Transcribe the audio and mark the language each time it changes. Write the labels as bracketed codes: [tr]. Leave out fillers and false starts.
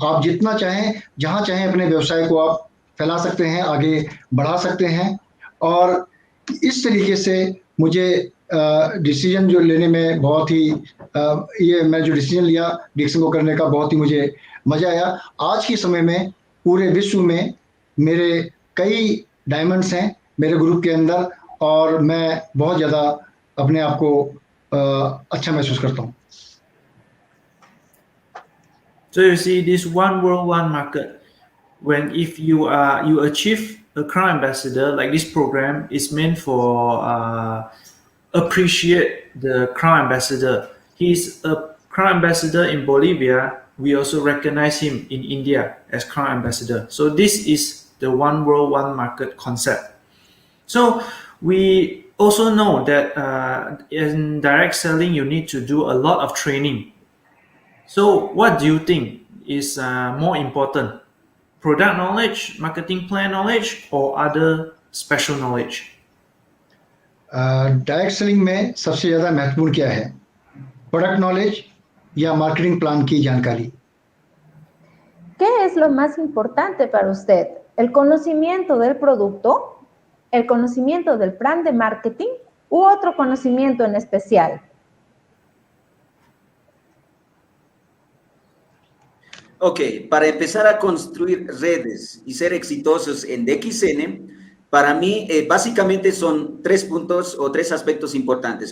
[hi] आप जितना चाहें जहाँ चाहें अपने व्यवसाय को आप फैला सकते हैं, आगे बढ़ा सकते हैं और इस तरीके से मुझे डिसीजन जो लेने में बहुत ही ये मैं जो डिसीजन लिया डिक्सन को करने का, बहुत ही मुझे मजा आया। आज के समय में पूरे विश्व में मेरे कई डायमंड्स हैं मेरे ग्रुप के अंदर और मैं बहुत ज़्यादा अपने आप को अच्छा महसूस करता हूँ। [en] So you see, this one world, one market. When if you achieve a crown ambassador, like this program is meant for appreciate the crown ambassador. He's a crown ambassador in Bolivia. We also recognize him in India as crown ambassador. So this is the one world, one market concept. So we also know that in direct selling, you need to do a lot of training. So what do you think is more important? Product knowledge, marketing plan knowledge, or other special knowledge? [hi] Direct selling में सबसे ज़्यादा महत्वपूर्ण क्या है, product knowledge या marketing plan की जानकारी? [es] ¿Qué es lo más importante para usted? ¿El conocimiento del producto, el conocimiento del plan de marketing u otro conocimiento en especial? Ok, para empezar a construir redes y ser exitosos en DXN, para mí básicamente son 3 puntos o 3 aspectos importantes.